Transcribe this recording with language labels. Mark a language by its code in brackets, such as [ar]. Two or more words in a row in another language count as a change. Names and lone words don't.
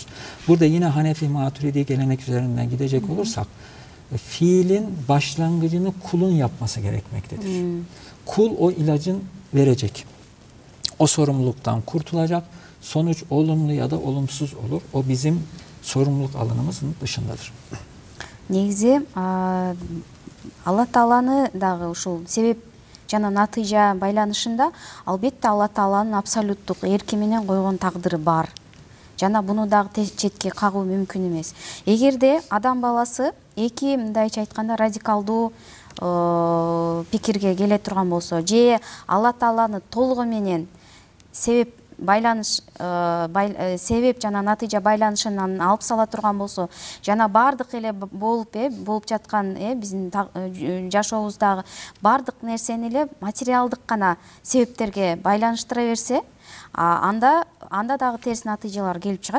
[tr] Burada yine Hanefi Maturidi gelenek üzerinden gidecek olursak, fiilin başlangıcını kulun yapması gerekmektedir. Kul o ilacın verecek. O sorumluluktan kurtulacak. Sonuç olumlu ya da olumsuz olur. O bizim sorumluluk alanımızın dışındadır. [ky] Негизи Алла Тааланы дагы ушул себеп жана натыйжа байланышында албетте Алла Тааланын абсолюттук эрки менен койгон тагдыры бар. Жана буну дагы четке кагуу мүмкүн эмес. Эгерде адам баласы эки мындайча айтканда радикалдуу пикирге келе турган болсо, же Алла Тааланы толугу менен себеп байланыш себеп жана натыйжа байланышынан алып сала турган болсо, жана бардык эле болуп жаткан биздин жашообуздагы бардык нерсени эле материалдык гана себептерге байланыштыра берсе, анда дагы терс натыйжалар келип чыгат.